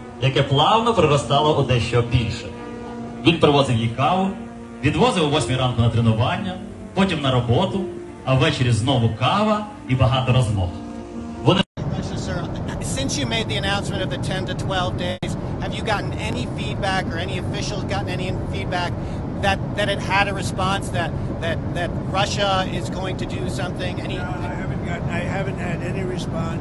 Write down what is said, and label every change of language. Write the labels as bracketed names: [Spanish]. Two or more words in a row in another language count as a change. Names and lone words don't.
[Ukrainian] яке плавно приростало у дещо більше. Він привозив їй каву, відвозив о 8 ранку на тренування, потім на роботу, а ввечері знову кава і багато розмов. Вони [English] Since you made the announcement of the 10 to 12 days, have you gotten any feedback or any officials gotten any feedback that it had a response that Russia is going to do something? Any? No, I haven't had any response.